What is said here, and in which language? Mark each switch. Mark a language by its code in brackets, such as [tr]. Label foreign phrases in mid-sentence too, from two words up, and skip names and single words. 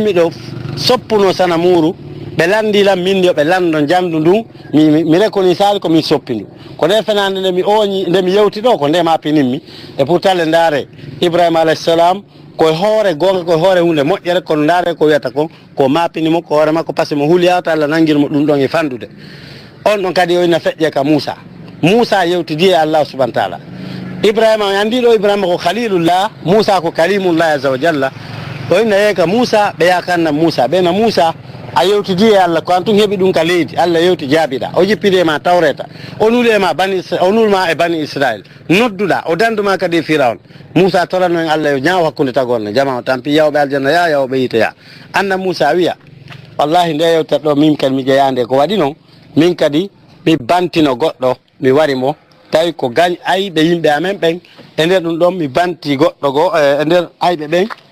[ff] miɗo soppuno sana muuru ɓe landilam min yo ɓe lando jandu ndun mi rekoni sali komin soppi ndu ko nde fenande nde mi oñi nde mi yewti ɗo ko nde mapininmi e [fr] pourtant le [ff] ndaare Ibrahima [ar] alayhi salam [ff] koye hoore gonga koye hoore hunde moƴƴere kono ndaare ko wiyata ko mapinimo ko hoore makko [fr] par ce que [ff] mo huliyata Allah nangguirmo ɗum ɗon e fandude on ɗon kadi o ina feƴƴe ka Moussa yewtidi e Allah [ar] subahana taala [ff] Ibrahima o andiɗo Ibrahima ko khalilullah Moussa ko kalimullah [ar] azza wa jalla [ff] o inna yeeka Moussa ɓe yakanna Moussa ɓena Moussa a yewtidi e Allah ko an tun heeɓi ɗum ka leydi Allah yewti jaabiɗa o jippide ma tawreta o nulma e bani Israil nodduɗa o danduma kadi e Firaun Moussa torano en Allah yo ñaaw hakkude tagorne jama o tampi yawɓe aljanna yawɓe yiteya anna Moussa wiya wallahi nde yewtere ɗo min kadi mi jeyande ko waɗi noon min kadi mi bantino goɗɗo mi warimo tawi ko gañ ayɓe yimɓe amen ɓen e nder ɗum ɗon mi banti goɗɗo go e nder ayɓe ɓen